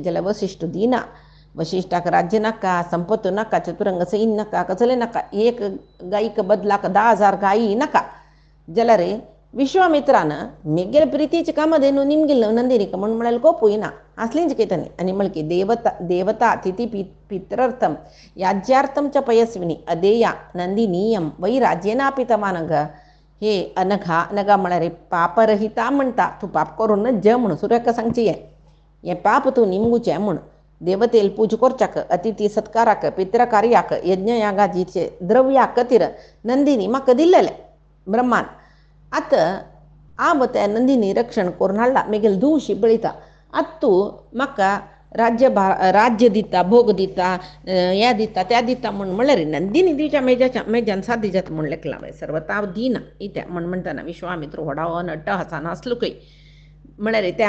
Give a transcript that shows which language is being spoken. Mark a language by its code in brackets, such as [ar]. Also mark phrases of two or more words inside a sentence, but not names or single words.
[kok] जाल्यार वशिश्टू दिना वशिश्टाक राज्य नाका संपत्त नाका चतुरंग सैन्य नाका कसलें नाका एक गायीक बदलाक 10,000 गायी नाका जाल्यार विश्वामित्रान मेगेल प्रितीचे कामधेनू निमगेल नंदिनीक म्हूण म्हळ्यार कोपूय ना आसलींच कितें आनी म्हळ्ळें की [sa] देवता तिथी पितृर्थम याज्यार्थम च पयस्विनी अदेया नंदिनीयम वै राज्येनापि तमानघ [kok] हे अनघा म्हळ्यार पापरहिता म्हणटा तूं पाप करून ज म्हणून सुरेख सांगची हें हे पाप तू निमगुचे म्हण देवतेल पूज करच्याक अतिथी सत्काराक पित्र कार्याक यज्ञ यागाजीचे द्रव्या कतीर नंदिनी म्हाका दिल्लेले ब्रह्मान आतां हांव त्या नंदिनी रक्षण करून हाडला मेगेल धुवशी बळयता आतां तूं म्हाका राज्य दिता भोग दिता ह्या दिता त्या दिता म्हणल्यार नंदिनी दिवच्या मेजान साथ दिजात म्हण लेखला सर्वता हांव दिना इत्या म्हणटाना विश्वामित्र व्हडावन अट्टहासान हांसलो खंय म्हळ्यार त्या